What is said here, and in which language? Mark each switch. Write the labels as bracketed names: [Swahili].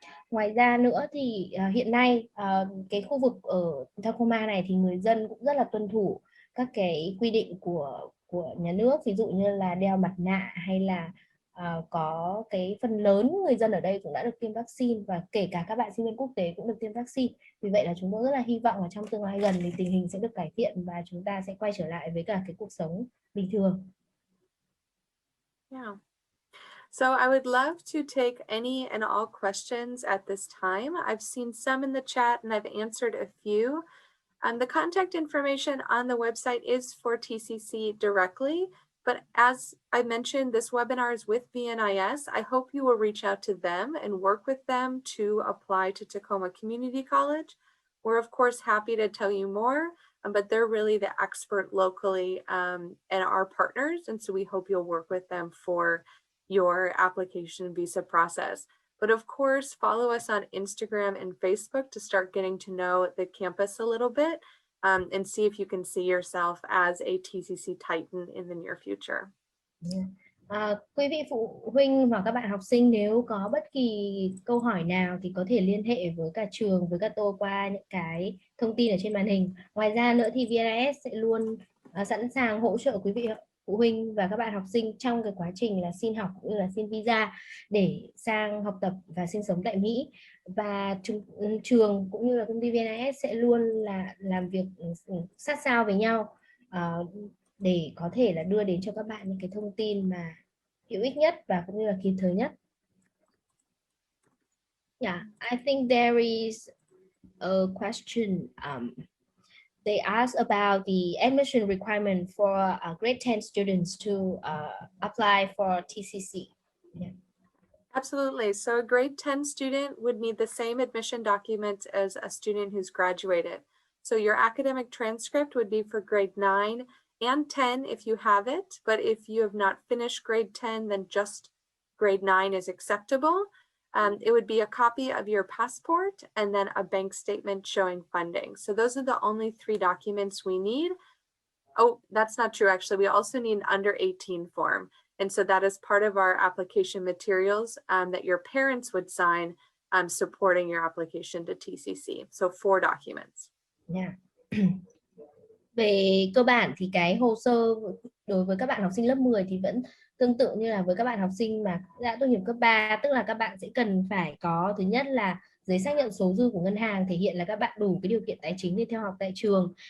[Vietnamese] Ngoài ra nữa thì hiện nay cái khu vực ở Tacoma này thì người dân cũng rất là tuân thủ các cái quy định của nhà nước, ví dụ như là đeo mặt nạ hay là có cái phần lớn người dân ở đây cũng đã được tiêm vaccine, và kể cả các bạn sinh viên quốc tế cũng được tiêm vaccine. Vì vậy là chúng tôi rất là hy vọng là trong tương lai gần thì tình hình sẽ được cải thiện và chúng ta sẽ quay trở lại với cả cái cuộc sống bình thường. [English] Yeah. So I would love to take any and all questions at this time. I've seen some in the chat and I've answered a few. The contact information on the website is for TCC directly, but as I mentioned, this webinar is with VNIS. I hope you will reach out to them and work with them to apply to Tacoma Community College. We're of course happy to tell you more, but they're really the expert locally and our partners, and so we hope you'll work with them for your application visa process. But of course, follow us on Instagram and Facebook to start getting to know the campus a little bit. and see if you can see yourself as a TCC Titan in the near future. [Vietnamese] Quý vị phụ huynh và các bạn học sinh nếu có bất kỳ câu hỏi nào thì có thể liên hệ với cả trường, với các tôi qua những cái thông tin ở trên màn hình. Ngoài ra nữa thì VNIS sẽ luôn sẵn sàng hỗ trợ quý vị phụ huynh và các bạn học sinh trong cái quá trình là xin học cũng như là xin visa để sang học tập và sinh sống tại Mỹ. Và trường cũng như là công ty VNIS sẽ luôn là làm việc sát sao với nhau để có thể là đưa đến cho các bạn những cái thông tin mà hữu ích nhất và cũng như là kịp thời nhất. [English] Yeah, I think there is a question. They ask about the admission requirement for grade 10 students to apply for TCC. Yeah. Absolutely. So a grade 10 student would need the same admission documents as a student who's graduated. So your academic transcript would be for grade 9 and 10 if you have it, but if you have not finished grade 10, then just grade 9 is acceptable. It would be a copy of your passport and then a bank statement showing funding. So those are the only 3 documents we need. Oh, that's not true. Actually, we also need an under 18 form. And so that is part of our application materials that your parents would sign supporting your application to TCC. So 4 documents. Yeah. [Vietnamese] Về cơ bản thì cái hồ sơ đối với các bạn học sinh lớp 10 thì vẫn tương tự như là với các bạn học sinh mà đã tốt nghiệp cấp 3, tức là các bạn sẽ cần phải có thứ nhất là giấy xác nhận số dư của ngân hàng thể hiện là các bạn đủ cái điều kiện tài chính để theo học tại trường.